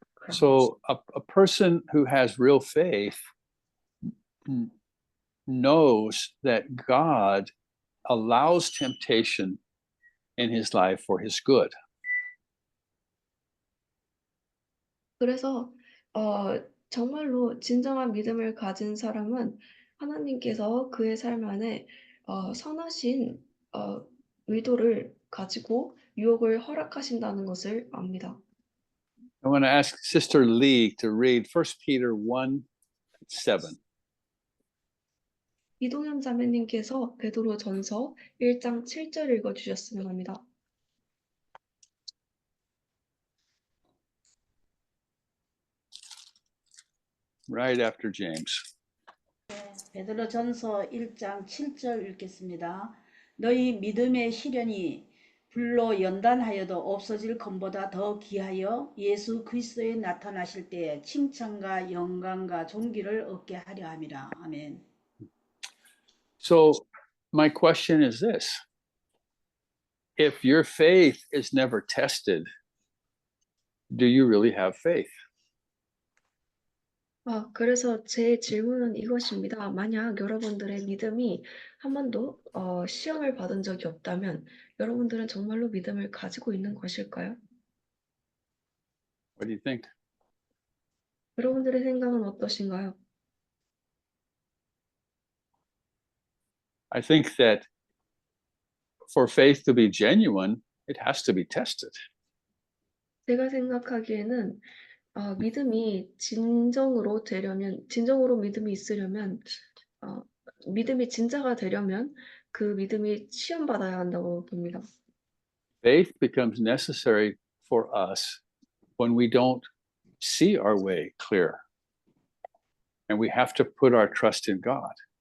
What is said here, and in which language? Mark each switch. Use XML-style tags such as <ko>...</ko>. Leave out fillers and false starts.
<en>So a person who has real faith knows that God allows temptation in his life for his good.</en> <ko>그래서 정말로 진정한 믿음을 가진 사람은 하나님께서 그의 삶 안에 선하신 의도를 가지고 유혹을 허락하신다는 것을 압니다.</ko> <en>I want to ask Sister Lee to read 1 Peter 1:7.</en> <ko>이동현 자매님께서 베드로전서 1장 7절 읽어주셨으면 합니다.</ko> <en>Right after James.</en> <ko>베드로전서 1장 7절 읽겠습니다. 너희 믿음의 시련이 불로 연단하여도 없어질 것보다 더 귀하여 예수 그리스도에 나타나실 때에 칭찬과 영광과 존귀를 얻게 하려 함이라. 아멘.</ko> <en>So my question is this. If your faith is never tested, do you really have faith?</en> <ko>그래서 제 질문은 이것입니다. 만약 여러분들의 믿음이 한 번도 시험을 받은 적이 없다면 여러분들은 정말로 믿음을 가지고 있는 것일까요?</ko> <en>What do you think?</en> <ko>여러분들의 생각은 어떠신가요?</ko> <en>I think that for faith to be genuine, it has to be tested.</en> <ko>제가 생각하기에는 믿음이 진정으로 믿음이 있으려면, 믿음이 진짜가 되려면 그 믿음이 시험받아야 한다고 봅니다.</ko> <en>Faith becomes necessary for us when we don't see our way clear. And we have to put our trust in God.</en>